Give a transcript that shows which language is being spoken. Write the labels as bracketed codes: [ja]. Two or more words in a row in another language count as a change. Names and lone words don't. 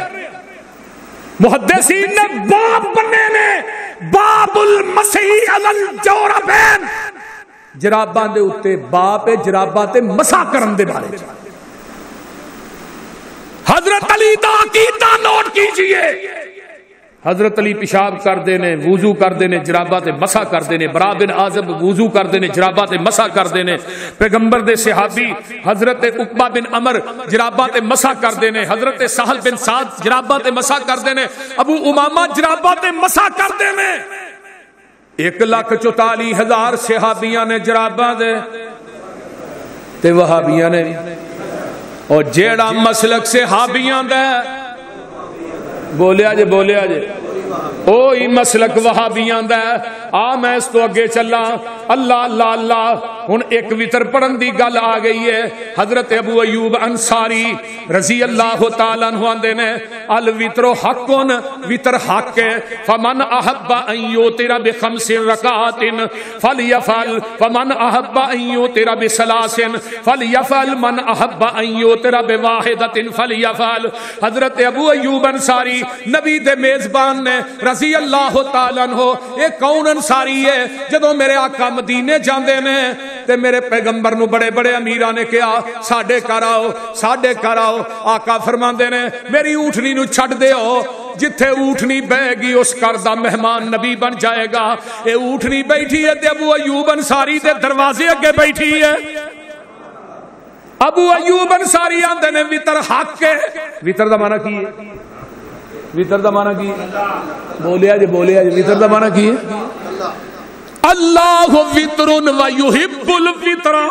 [pa] محدثین نے باب بننے نے، [ar] باب المسح علی الجوربین، [pa] جراباں دے اتے باب جراباں تے مسح کرن دے بارے۔ حضرت علی دا عقیدہ نوٹ کیجئے، حضرت علی پیشاب کردے نے، وضو کردے نے، جراباں تے مسح کردے نے، برا بن عازب وضو کردے نے، جراباں تے مسح کردے نے، پیغمبر دے صحابی حضرت عقبہ بن عمر جراباں تے مسح کردے نے، حضرت سہل بن سعد جراباں تے مسح کردے نے، ابو امامہ جراباں تے مسح کردے نے۔ 1,44,000 صحابیاں نے جراباں دے تے وہابیاں نے اور جیڑا مسلک صحابیاں دا بولیا جے اوہی مسلک وہابیاں دا آ میں اس تو اگے چلا اللہ اللہ اللہ ہن ایک وتر پڑھن دی گل آ گئی ہے حضرت ابو ایوب انصاری [ar] رضی اللہ تعالی عنہ [pa] آندے نے [ar] الوتر حق [pa] وتر حق ہے [ar] فمن احب ان یوتر بخمس رکعات فلیفعل ومن احب ان یوتر بثلاث فلیفعل من احب ان یوتر بواحدۃ فلیفعل حضرت [pa] ابو ایوب انصاری نبی دے میزبان نے [ar] رضی اللہ تعالی عنہ [pa] ایک کون انصاری ہے جدوں میرے آقا مدینے جاندے نے تے میرے پیغمبر نو بڑے بڑے امیراں نے کہا ساڈے گھر آؤ آقا فرماندے نے میری اونٹنی نو چھڈ دیو جتھے اونٹنی بہ گی اس گھر دا مہمان نبی بن جائے گا اے اونٹنی بیٹھی ہے تے ابو ایوب انصاری دے دروازے اگے بیٹھی ہے ابو ایوب انصاری آندے نے وتر حق ہے وتر دا معنی کی ہے وتر دا معنی کی بولیا جی وتر دا معنی کی ہے [ar] اللہ وتر و یحب الوتر